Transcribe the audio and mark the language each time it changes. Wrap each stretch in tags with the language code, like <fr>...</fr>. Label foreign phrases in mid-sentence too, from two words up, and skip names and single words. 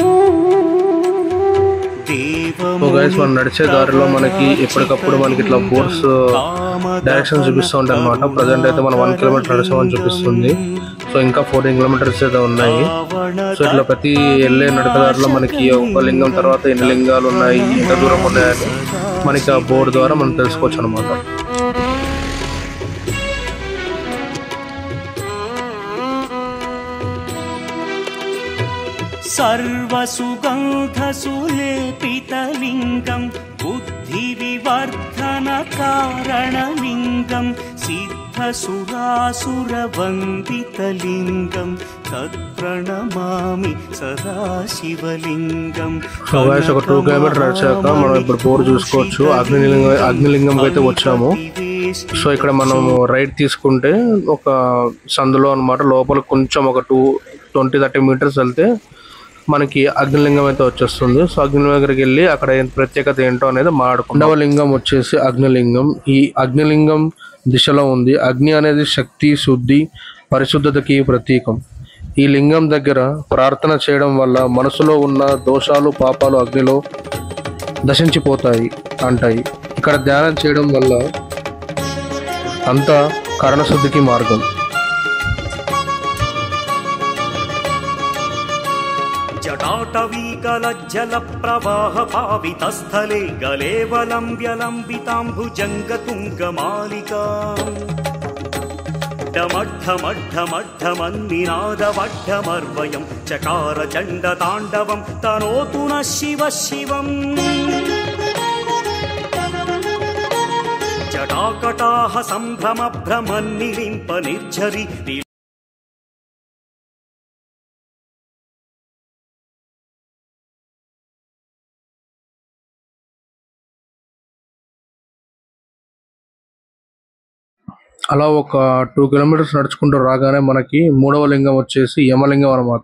<en>so guys</en> <te>మనం నడిచే దారిలో మనకి ఎప్పటికప్పుడు మనకి ఇట్లా</te> <en>boards direction</en> <te>చూపిస్తూ ఉంటాయి అనమాట. ప్రజెంట్ అయితే మనం 1 కిలోమీటర్ నడిచామని చూపిస్తుంది. సో ఇంకా 14 కిలోమీటర్స్ అయితే ఉన్నాయి. సో ఇట్లా ప్రతి వెళ్ళే నడకదారిలో మనకి ఒక లింగం తర్వాత ఎన్ని లింగాలు ఉన్నాయి, ఎంత దూరం ఉన్నాయని మనకి ఆ బోర్డు ద్వారా మనం తెలుసుకోవచ్చు అనమాట.</te> <sa>सर्वसुगन्धसुलेपितलिङ्गं बुद्धिविवर्धनकारणलिङ्गं सिद्धसुरासुरवन्दितलिङ्गं तत्प्रणमामि सदा शिवलिङ्गं.</sa> <en>so guys</en> <te>ఒక 2 కిలోమీటర్ నడిచాక మనం ఇప్పుడు బోర్డు చూసుకోవచ్చు. అగ్నిలింగం అయితే వచ్చాము. సో ఇక్కడ మనం రైట్ తీసుకుంటే ఒక సందులో అనమాట, లోపల కొంచెం ఒక 20-30 మీటర్స్ వెళ్తే మనకి అగ్నిలింగం అయితే వచ్చేస్తుంది. సో అగ్నిలింగం దగ్గరికి వెళ్ళి అక్కడ ప్రత్యేకత ఏంటో అనేది మాట్లాడుకుంటాం. 2వ లింగం వచ్చేసి అగ్నిలింగం. ఈ అగ్నిలింగం దిశలో ఉంది. అగ్ని అనేది శక్తి, శుద్ధి, పరిశుద్ధతకి ప్రతీకం. ఈ లింగం దగ్గర ప్రార్థన చేయడం వల్ల మనసులో ఉన్న దోషాలు, పాపాలు అగ్నిలో దశించిపోతాయి అంటాయి. ఇక్కడ ధ్యానం చేయడం వల్ల అంతా కరణశుద్ధికి మార్గం.</te> <sa>जटाटवीकलज्जलप्रवाहपावितस्थले गलेवलम्ब्यलम्बिताम्भुजङ्गतुङ्गमालिका डमड्ढमड्ढमड्ढमन्निनादवड्ढमर्वयं चकार चण्डताण्डवं तनोतु नः शिवः शिवम्. जटाकटाः सम्भ्रमभ्रमन्निलिम्प निर्झरि</sa> <te>అలా ఒక 2 కిలోమీటర్స్ నడుచుకుంటూ రాగానే మనకి 3వ లింగం వచ్చేసి యమలింగం అన్నమాట.</te>